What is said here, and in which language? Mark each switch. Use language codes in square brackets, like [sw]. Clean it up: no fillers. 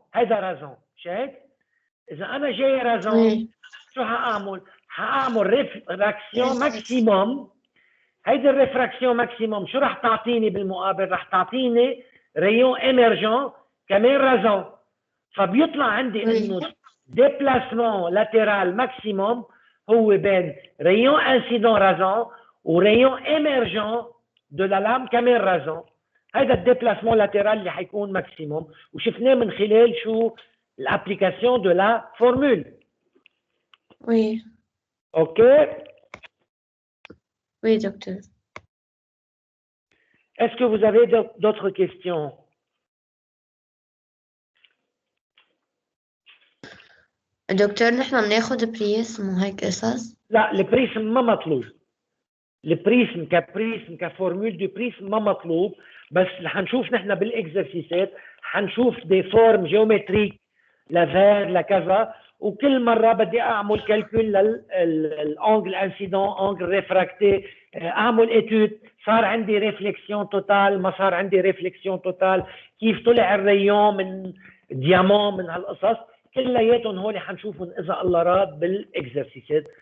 [ar] هيدا رازون، شايف؟ إذا أنا جاي رازون شو حأعمل؟ حأعمل ريفراكسيون ماكسيموم. هيدي الريفراكسيون ماكسيموم شو رح تعطيني بالمقابل؟ رح تعطيني ريون إمرجون كمان رازون. فبيطلع عندي إنه [fr] déplacement latéral maximum [ar] هو بين [fr] rayon incident raison و rayon émergent de la lame [ar] كمان [fr] raison. [ar] هذا الديبلاسمون لاتيرال اللي حيكون ماكسيموم، وشفناه من خلال شو؟ الابليكاسيون دو لا فورمول. [fr] Oui. OK. Oui, docteur. Est-ce que vous avez d'autres questions? [ar] دكتور نحن بناخد بريسم وهيك قصص؟ لا، البريسم ما مطلوب. البريسم كفورمول دو بريسم ما مطلوب، بس حنشوف نحن بالاكزرسيسات حنشوف دي فورم جيومتريك لفير لكذا، وكل مره بدي اعمل كالكول للانجل انسيدون، انجل ريفراكتي، اعمل اتود صار عندي ريفليكسيون توتال، ما صار عندي ريفليكسيون توتال، كيف طلع الريون من ديامون، من هالقصص كلياتهم هول حنشوفهم اذا الله راد بالاكزرسيسات.